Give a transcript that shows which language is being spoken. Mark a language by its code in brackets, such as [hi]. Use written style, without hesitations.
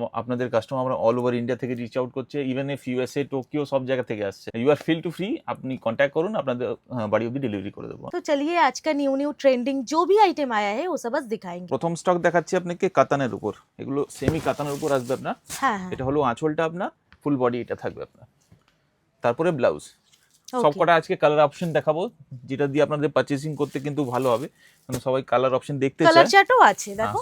[bn] আপনাদের কাস্টমার আমরা all over India থেকে রিচ আউট করছে, ইভেন এফ ইউএসএ, টোকিও, সব জায়গা থেকে আসছে। [en] you are feel to free, [bn] আপনি কন্ট্যাক্ট করুন, আপনাদের বাড়ি অবধি ডেলিভারি করে দেবো। [hi] तो चलिए, आज का न्यू ट्रेंडिंग जो भी आइटम आया है वो सब बस दिखाएंगे। [bn] প্রথম স্টক দেখাচ্ছি আপনাকে কাতানের উপর। এগুলো সেমি কাতানের উপর আসবে আপনার। हाँ हाँ, এটা হলো আঁচলটা আপনার, ফুল বডি এটা থাকবে আপনার। তারপরে ব্লাউজ সবকটা আজকে কালার অপশন দেখাবো, যেটা দিয়ে আপনাদের পারচেজিং করতে কিন্তু ভালো হবে, কারণ সবাই কালার অপশন দেখতে চায়। কালার চার্টও আছে দেখো,